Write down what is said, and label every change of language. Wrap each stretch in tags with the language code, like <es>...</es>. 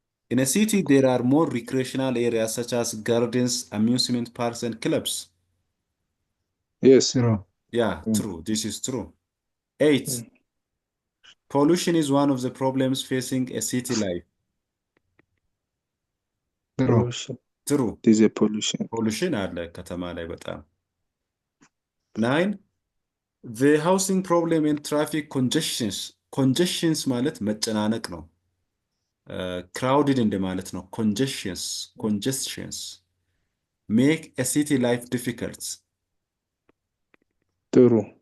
<en>In a city, there are more recreational areas such as gardens, amusement parks, and clubs. Yes. True. Yeah, true. This is true. 8. Pollution is one of the problems facing a city life. True. Pollution. True. It is a pollution.</en> <am>Pollution አለ ከተማ ላይ በጣም። 9.</am> <en>The housing problem and traffic congestions. Congestions</en> <am>ማለት መጨናነቅ ነው።</am> <en>Crowded</en> <am>እንደማለት ነው።</am> <en>Congestions make a city life difficult. True.</en>